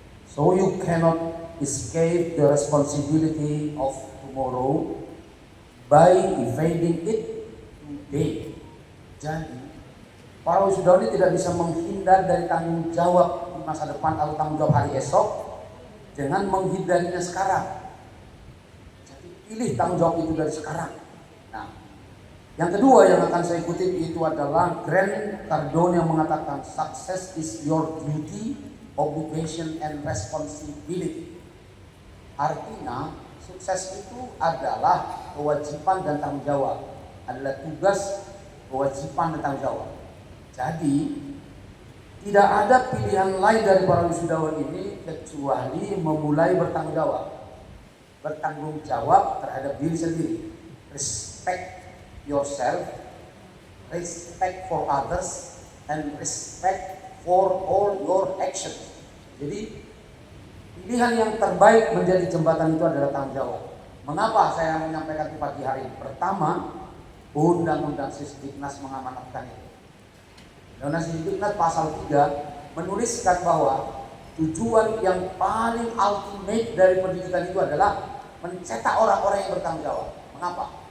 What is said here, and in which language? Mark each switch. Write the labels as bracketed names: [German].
[English] So you cannot escape the responsibility of tomorrow by evading it today. [Indonesian] Jadi, para wisudawan ini tidak bisa menghindar dari tanggung jawab di masa depan atau tanggung jawab hari esok dengan menghindarinya sekarang. Pilih tanggung jawab itu dari sekarang. Nah, yang kedua yang akan saya kutip itu adalah Grant Cardone yang mengatakan [English] success is your duty, obligation and responsibility. [Indonesian] Artinya sukses itu adalah kewajiban dan tanggung jawab, adalah tugas, kewajiban dan tanggung jawab. Jadi tidak ada pilihan lain dari para wisudawan ini kecuali memulai bertanggung jawab terhadap diri sendiri. [English] Respect yourself, respect for others, and respect for all your actions. [Indonesian] Jadi pilihan yang terbaik menjadi jembatan itu adalah tanggung jawab. Mengapa saya menyampaikan di pagi hari? Pertama, Undang-Undang Sisdiknas mengamanatkan itu. Undang-Undang Sisdiknas pasal 3 menuliskan bahwa tujuan yang paling ultimate dari pendidikan itu adalah mencetak orang-orang yang bertanggung jawab. Mengapa?